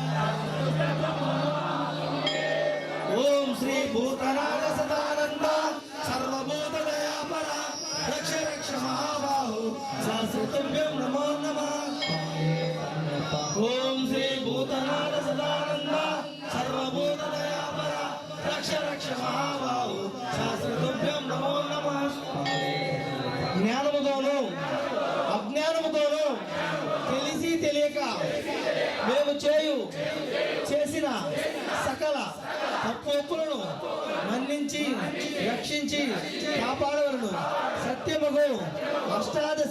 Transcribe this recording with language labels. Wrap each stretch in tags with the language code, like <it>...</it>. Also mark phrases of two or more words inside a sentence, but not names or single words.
<sa>ओम श्री भूतनाथ सदानंद सर्वभूतदयापर रक्ष रक्ष महाबाहो सहस्रतुभ्यं नमो नमः ओम श्री भूतनाथ सदानंद सर्वभूतदयापर रक्ष रक्ष महाबाहो सहस्रतुभ्यं नमो नमः</sa> <te>జ్ఞానముతోను అజ్ఞానముతోను తెలిసి తెలియక మేము చేసిన సకల తప్పులను మన్నించి రక్షించి కాపాడవలను సత్యముగు అష్టాదశ</te>